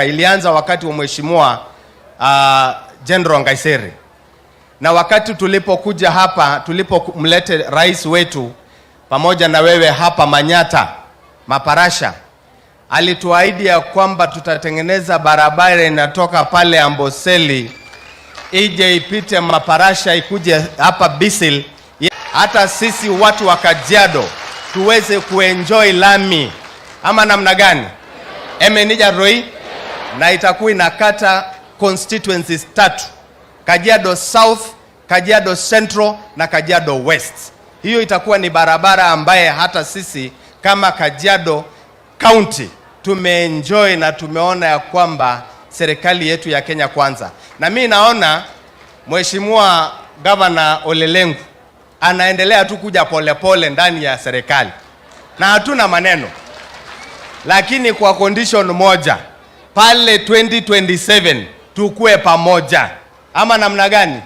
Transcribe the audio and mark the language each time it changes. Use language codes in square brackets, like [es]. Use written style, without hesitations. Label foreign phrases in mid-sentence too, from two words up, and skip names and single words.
[sw] Ilianza wakati wa mheshimiwa General Ngaiseri, na wakati tulipokuja hapa, tulipomlete rais wetu pamoja na wewe hapa Manyata Maparasha, alituahidi ya kwamba tutatengeneza barabara inatoka pale Amboseli ije ipite Maparasha ikuje hapa Bisil, hata sisi watu wa Kajiado tuweze kuenjoy lami, ama namna gani? Emenija Roy, na itakuwa inakata constituencies 3: Kajiado South, Kajiado Central na Kajiado West. Hiyo itakuwa ni barabara ambaye hata sisi kama Kajiado County tumeenjoy na tumeona ya kwamba serikali yetu ya Kenya kwanza. Na mimi naona Mheshimiwa Governor Ole Lenku anaendelea tu kuja polepole ndani ya serikali na hatuna maneno, lakini kwa condition moja, pale 2027 tukue pamoja, ama namna gani?